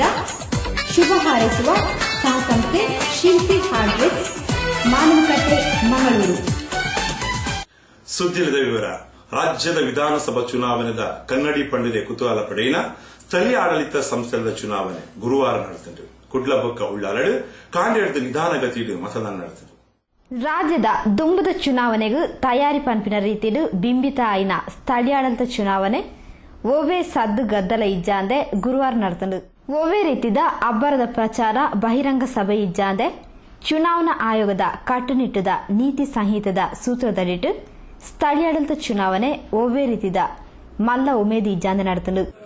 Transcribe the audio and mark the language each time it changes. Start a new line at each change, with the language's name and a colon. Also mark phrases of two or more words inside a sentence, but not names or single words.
Kannada: ಶುಭ ಹಾರೈಸುವ ಸಹಸಂಸ್ಥೆ ಶಿಲ್ಪಿ ಹಾರ್ಡ್ವೇರ್, ಮಾನವಕಟ್ಟೆ, ಮಂಗಳೂರು.
Tulu: ಸುದ್ದಿಲದ ವಿವರ. ರಾಜ್ಯದ ವಿಧಾನಸಭಾ ಚುನಾವಣೆದ ಕನ್ನಡಿ ಪಂಡಿದೆ ಕುತೂಹಲ ಪಡೆಯಿನ ಸ್ಥಳೀಯ ಆಡಳಿತ ಸಂಸ್ಥೆಗಳ ಚುನಾವಣೆ ಗುರುವಾರ ನಡೆಸಿತು. ಕುಡ್ಲಬೊಕ್ಕ ಉಳ್ಳಾಲಡು ಕಾಂಡೆಡ್ದು ನಿಧಾನಗತಿಡು ಮತದಾನ ನಡೆಸಿತು. ರಾಜ್ಯದ ದುಂಬದ ಚುನಾವಣೆಗೂ ತಯಾರಿ ಪಂಪಿನ ರೀತಿಡು ಬಿಂಬಿತ ಆಯ್ನ ಸ್ಥಳೀಯಾಡಳಿತ ಚುನಾವಣೆ ಓವೇ ಸದ್ದು ಗದ್ದಲ ಇಜ್ಜಾಂದೆ ಗುರುವಾರ ನಡೆತಂಡು. ಓವೇ ರೀತಿದ ಅಬ್ಬರದ ಪ್ರಚಾರ ಬಹಿರಂಗ ಸಭೆ ಇಜ್ಜಾಂದೆ ಚುನಾವಣಾ ಆಯೋಗದ ಕಟ್ಟುನಿಟ್ಟುದ ನೀತಿ ಸಂಹಿತದ ಸೂತ್ರದಡಿಟ್ಟು ಸ್ಥಳೀಯಾಡಳಿತ ಚುನಾವಣೆ ಓವೇ ರೀತಿದ ಮಲ್ಲ ಉಮೇದಿ ಇಜ್ಜಾಂದೆ ನಡೆತಂಡು.